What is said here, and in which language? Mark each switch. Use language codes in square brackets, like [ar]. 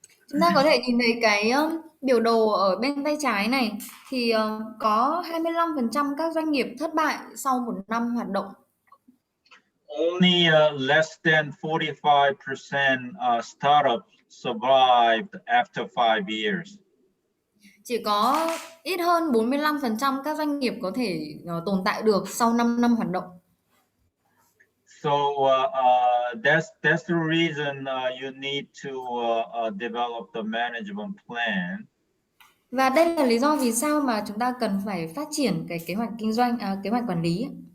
[vi] Chúng ta có thể nhìn thấy cái biểu đồ ở bên tay trái này thì có 25% các doanh nghiệp thất bại sau một năm hoạt động. [en] Only less than 45% startups survived after 5 years. [vi] Chỉ có ít hơn 45% các doanh nghiệp có thể tồn tại được sau 5 năm hoạt động. [en] So that's the reason you need to develop the management plan. [vi] Và đây là lý do vì sao mà chúng ta cần phải phát triển cái kế hoạch kinh doanh, kế hoạch quản lý.